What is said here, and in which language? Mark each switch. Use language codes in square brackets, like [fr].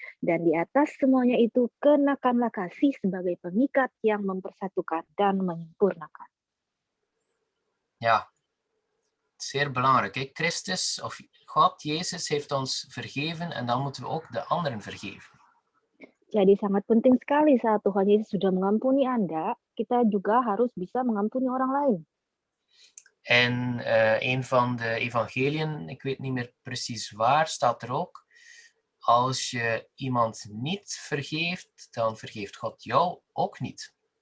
[id] Dan di atas semuanya itu, kenakanlah kasih sebagai pengikat yang mempersatukan dan menyempurnakan. [nl] Ja, zeer belangrijk. Hè? Christus of God, Jezus, heeft ons vergeven en dan moeten we ook de anderen vergeven. [id] Jadi sangat penting sekali saat Tuhan Yesus sudah mengampuni Anda, kita juga harus bisa mengampuni orang lain. [nl] En een van de evangeliën, ik weet niet meer precies waar, staat er ook. Als je iemand niet vergeeft, dan vergeeft God jou ook niet.